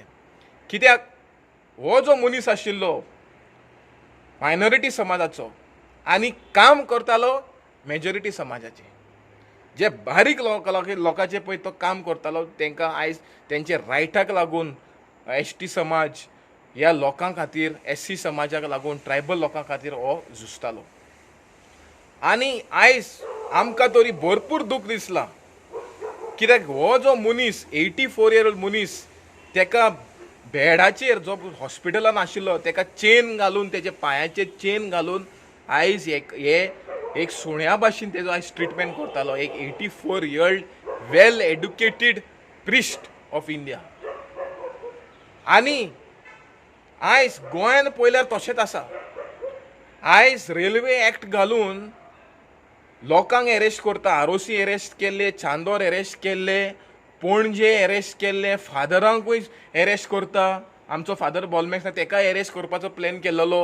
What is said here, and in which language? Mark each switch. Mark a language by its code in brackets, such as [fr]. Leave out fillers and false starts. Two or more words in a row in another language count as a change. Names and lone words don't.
[kok] कित्याक हो जो मनीस आशिल्लो मायनॉरिटी समाजाचो आनी काम करतालो मेजॉरिटी समाजाचें, जे बारीक लोकांचे पळय तो काम करतालो, तांकां आयज तेंचे रायटाक लागून ST समाज ह्या लोकां खातीर, SC समाजाक लागून, ट्रायबल लोकां खातीर हो झुजतालो. आनी आयज आमकां तरी भरपूर दूख दिसलां, कित्याक हो जो मनीस 84 [en] year old [kok] मनीस, तेका बेडाचेर जो हॉस्पिटलान आशिल्लो तेका चेन घालून, तेच्या पांयाचेर चेन घालून आयज हे एक सुण्या भाशेन तेजो आयज ट्रिटमेंट करतालो. [en] एक 84 year old well educated priest of India. [kok] आनी आयज गोंयान पळयल्यार तशेंच आसा. आयज [en] railway act [kok] घालून लोकांक एरेस्ट करता. ROC एरेस्ट केल्ले, चांदोर एरेस्ट केल्ले, पणजे एरेस्ट केल्ले फादरांकूय एरेस्ट करता, आमचो फादर बॉलमॅक्स ताका एरेस्ट करपाचो प्लॅन केल्लो.